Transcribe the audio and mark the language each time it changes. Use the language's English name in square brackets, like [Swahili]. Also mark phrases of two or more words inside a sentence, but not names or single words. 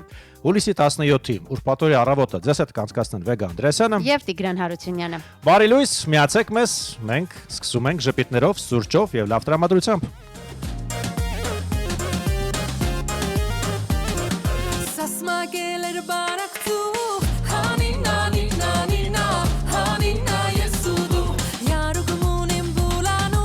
[Armenian] Հուլիսի 17-ի ուրբաթ օրի առավոտը ձեզ հետ կանցկացնեն Վեգա Անդրեասյանը եւ Տիգրան Հարությունյանը։ Բարի լույս, միացեք մեզ, մենք սկսում ենք ժպիտներով, սուրճով եւ լավ տրամադրությամբ։ Gelir baraktu Hanina nina nina Hanina yesudu Yarugumunim bulanu